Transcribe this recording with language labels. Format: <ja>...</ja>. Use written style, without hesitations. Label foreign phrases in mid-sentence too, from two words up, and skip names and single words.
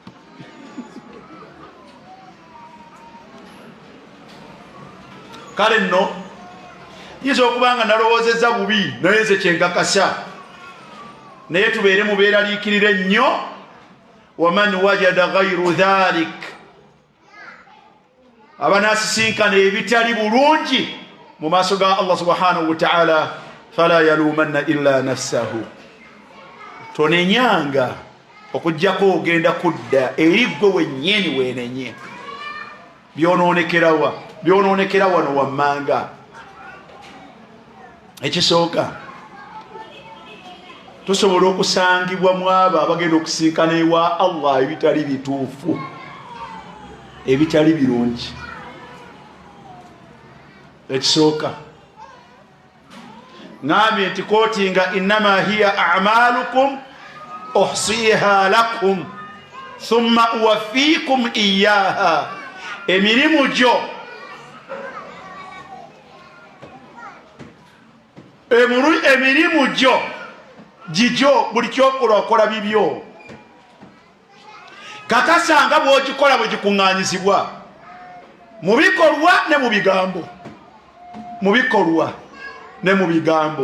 <lg>Kale nno yinza okuba nga nalowoozezza bubi naye nze kyenkakasa, naye tubeere mubeeraliikirire ennyo.</lg> <ar>ومن وجد غير ذلك,</ar> <lg>abanasisinkana ebitali bulungi mu maaso ga</lg> <ar>الله سبحانه وتعالى, فلا يلومن إلا نفسه.</ar> <lg>Tonenyanga okujjako ogenda kudda eri gwe wennyini weenenye. Byonoonekera wano wammanga. Ekisooka, tusobola okusangibwa mu abo abagenda okusinkana ewa Allah ebitali bituufu, ebitali birungi. Ekisooka ngambye nti kooti nga</lg> <ar>إنما هي أعمالكم أحصيها لكم ثم أوفيكم إياها.</ar> <lg>Emirimu gyo emirimu gyo gijjo, buli kyokola okola bibyo. Kakasanga bw'ogikola bwe gikuŋŋaanyizibwa mu bikolwa ne mu bigambo, mu bikolwa ne mu bigambo.</lg>